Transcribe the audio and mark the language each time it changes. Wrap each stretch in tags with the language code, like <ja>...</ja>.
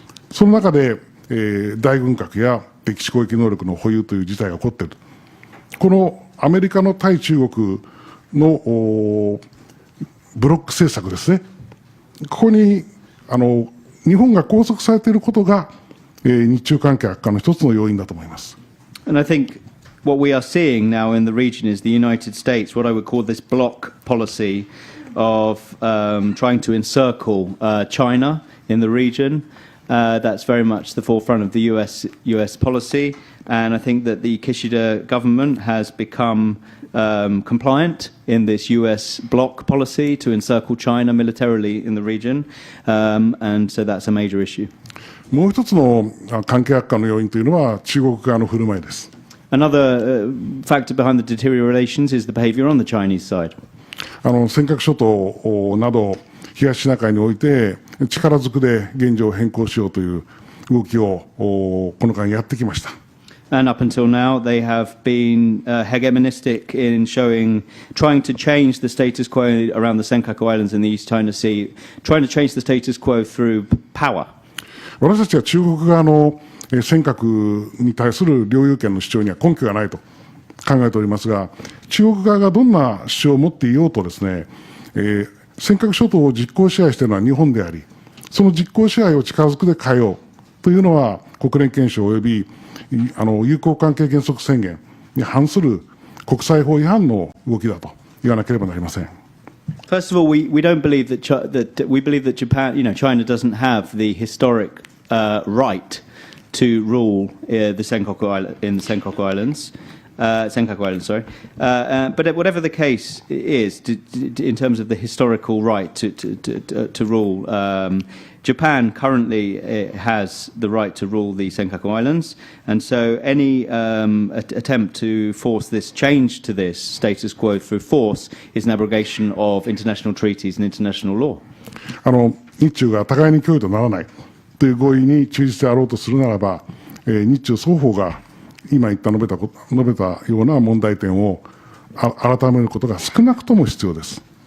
<ja>その中で、大軍拡や敵地攻撃能力の保有という事態が起こっている。このアメリカの対中国のブロック政策ですね。ここに日本が拘束されていることが、日中関係悪化の一つの要因だと思います。</ja> <en>And I think what we are seeing now in the region is the United States, what I would call this bloc policy of trying to encircle China in the region. That's very much the forefront of the US policy, and I think that the Kishida government has become compliant in this US bloc policy to encircle China militarily in the region, and so that's a major issue.</en> <ja>もう一つの関係悪化の要因というのは中国側の振る舞いです。</ja> <en>Another factor behind the deteriorations is the behavior on the Chinese side.</en> <ja>尖閣諸島など東シナ海において力ずくで現状を変更しようという動きをこの間やってきました。</ja> <en>And up until now, they have been hegemonistic in trying to change the status quo around the Senkaku Islands in the East China Sea, trying to change the status quo through power.</en> <ja>私たちは中国側の尖閣に対する領有権の主張には根拠がないと考えておりますが、中国側がどんな主張を持っていようとですね、尖閣諸島を実効支配しているのは日本であり、その実効支配を近づくで変えようというのは、国連憲章及び友好関係原則宣言に反する国際法違反の動きだと言わなければなりません。</ja> <en>First of all, we don't believe that we believe that Japan, China doesn't have the historic right to rule the Senkaku Islands. Senkaku Islands, sorry. But whatever the case is, in terms of the historical right to rule, Japan currently has the right to rule the Senkaku Islands, and so any attempt to force this change to this status quo through force is an abrogation of international treaties and international law.</en> <ja>日中が互いに脅威とならないという合意に忠実であろうとするならば、日中双方が今述べたような問題点を改めることが少なくとも必要です。</ja>